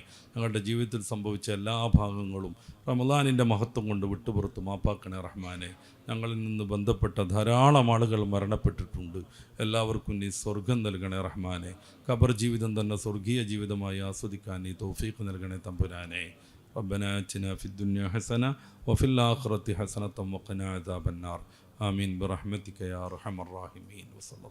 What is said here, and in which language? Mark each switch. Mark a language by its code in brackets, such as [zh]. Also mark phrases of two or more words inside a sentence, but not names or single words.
[ml] ഞങ്ങളുടെ ജീവിതത്തിൽ സംഭവിച്ച എല്ലാ ഭാഗങ്ങളും റമദാനിൻ്റെ മഹത്വം കൊണ്ട് വിട്ടുപുറത്ത് മാപ്പാക്കണേ റഹ്മാനെ. ഞങ്ങളിൽ നിന്ന് ബന്ധപ്പെട്ട ധാരാളം ആളുകൾ മരണപ്പെട്ടിട്ടുണ്ട്. എല്ലാവർക്കും നീ സ്വർഗം നൽകണേ റഹ്മാനെ. ഖബർ ജീവിതം തന്നെ സ്വർഗീയ ജീവിതമായി ആസ്വദിക്കാൻ നീ തൗഫീഖ് നൽകണേ തമ്പുരാനെ. [ar] ربنا آتنا في الدنيا حسنة وفي الآخرة حسنة وقنا عذاب النار. آمين برحمتك يا أرحم الراحمين. وصلى الله